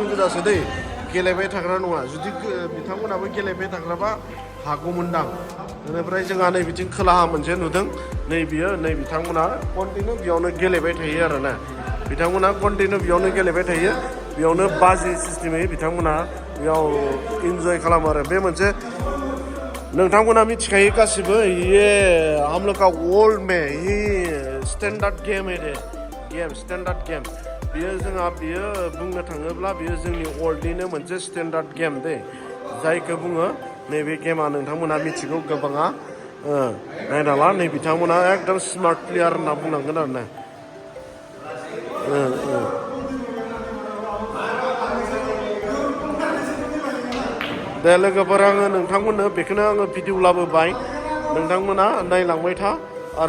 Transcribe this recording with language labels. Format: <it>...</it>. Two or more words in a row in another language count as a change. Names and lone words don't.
<brx>गोदासो दै गेलेबाय थाग्रा नङा जुदि बिथांमोनाबो गेलेबाय थाग्राबा हागौमोनदां बेनिफ्राय जोंहा नै बिथिं खोलाहा मोनसे नुदों नै बियो नै बिथांमोना कन्टिनिउ बेयावनो गेलेबाय थायो आरोना बिथांमोना कन्टिनिउ बेयावनो गेलेबाय थायो बेयावनो बाजि सिस्टेमै बिथांमोना बेयाव इन्जय खालामो आरो बे मोनसे नोंथांमोना मिथिखायो गासिबो</brx> <hi>ये हम लोग का वर्ल्ड में ये स्टैंडार्ड गेम है</hi> <brx>दे गेम</brx> <en>standard game</en> <brx>बियो जोंहा बियो बुंनो थाङोब्ला बियो जोंनि वर्ल्डनिनो मोनसे स्टैंडार्ड गेम दे जायखौ बुङो नैबे गेमा नोंथांमोना मिथिगौ गोबाङा नायना ला नै बिथांमोना एकदम</brx> <en>smart player</en> <brx>होनना बुंनांगोन आरो ना दे लोगोफोर आङो नोंथांमोननो बेखौनो आङो भिडिअ लाबोबाय नोंथांमोना नायलांबाय था आरो</brx>